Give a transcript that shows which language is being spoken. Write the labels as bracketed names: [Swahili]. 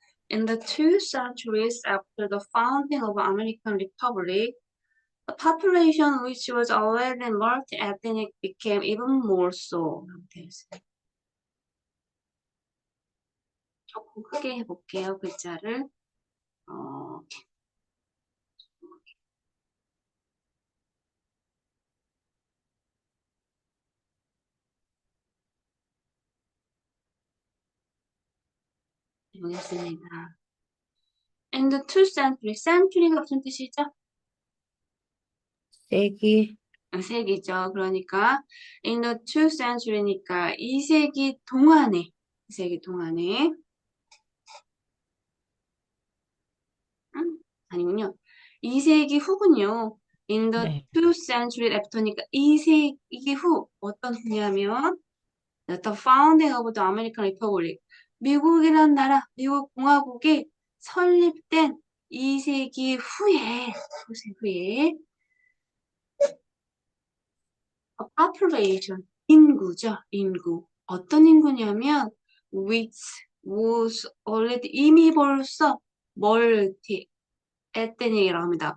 [English] In the 2 centuries after the founding of American Republic, the population which was already multi-ethnic became even more so. [Korean] 되어 있습니다. 조금 크게 해볼게요, 글자를. 어, 해보겠습니다. [English] In the 2 centuries, century가 [Korean] 무슨 뜻이죠? 세기, 세기죠. 그러니까 in the 2 century니까 2세기 동안에, 2세기 동안에, 아니군요. 2세기 후군요. In the 네. [English] 2 century after니까 [Korean] 2세기 후, 어떤 후냐면 [English] The founding of the American Republic. [Korean] 미국이란 나라, 미국 공화국이 설립된 2세기 후에 a population, 인구죠, 인구. 어떤 인구냐면 [English] which was already [Korean] 이미 벌써 멀티, ethnic이라고 합니다.